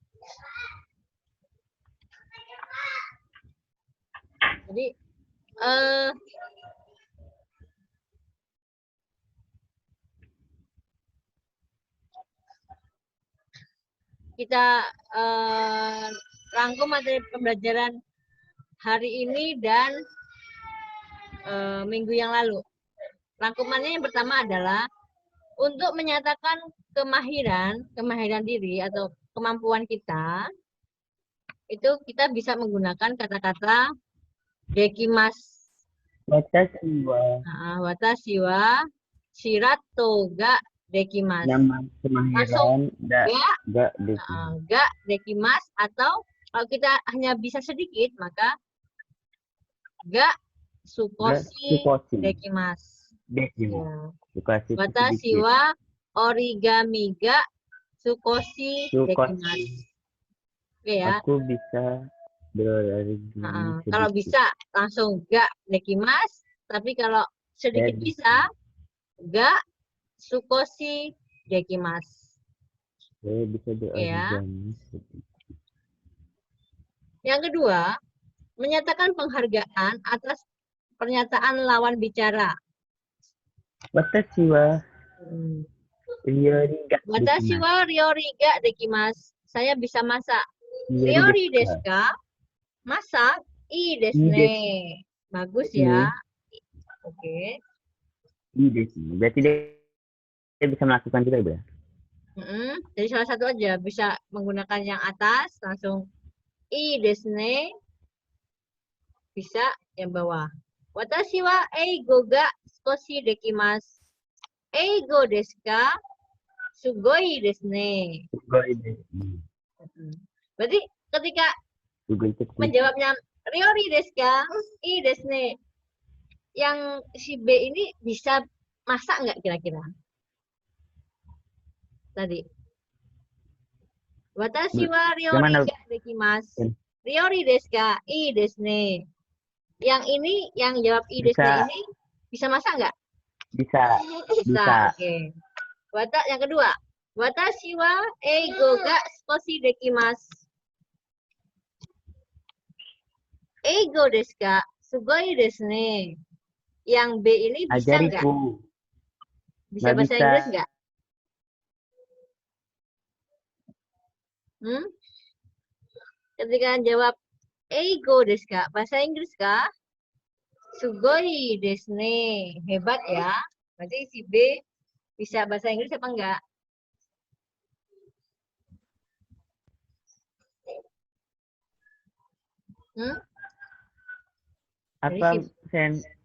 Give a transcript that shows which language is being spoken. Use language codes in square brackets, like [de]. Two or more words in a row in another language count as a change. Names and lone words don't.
[id] Jadi kita rangkum materi pembelajaran hari ini dan minggu yang lalu. Rangkumannya yang pertama adalah untuk menyatakan kemahiran diri atau kemampuan kita, itu kita bisa menggunakan kata-kata dekimas. watashi [ja] 私はシラトができます. [id] Nama kemahiran [ja] ができます, [id] atau kalau kita hanya bisa sedikit maka [ja] が少しできます. [id] Ya. [ja] 私は折り紙が少しできます. [id] Oke ya. Aku bisa berorigami kalau bisa langsung [ja] ができます, [id] tapi kalau sedikit bisa [ja] が少しできます. [id] Saya bisa berorigami. Yang kedua, menyatakan penghargaan atas pernyataan lawan bicara. [ja] 私は料理が. 私は料理ができます. [id] Saya bisa masak. [ja] 料理ですか? Masak? いいですね. [id] Bagus ya. Oke. [ja] いいです. [id] Berarti dia bisa melakukan juga, Ibu ya? Jadi salah satu aja, bisa menggunakan yang atas langsung [ja] いいですね, [id] bisa yang bawah. [ja] 私は英語が少しできます. 英語ですか?すごいですね. すごいです. [id] Berarti ketika menjawabnya [ja] 料理ですか? いいですね. [id] Yang si B ini bisa masak nggak kira-kira? Tadi. [ja] 私は料理ができます. 料理ですか?いいですね. [id] Yang ini, yang jawab [ja] いいですね [id] ini bisa masak nggak? Bisa. Oke. Yang kedua. [ja] 私は英語が少しできます. 英語ですか? すごいですね. [id] Yang B ini bisa nggak? Bisa bahasa Inggris nggak? Ketika jawab [ja] 英語ですか? [id] Bahasa Inggris kah? [ja] すごいですね. [id] Hebat ya. Berarti si B bisa bahasa Inggris apa enggak? Apa, Sen?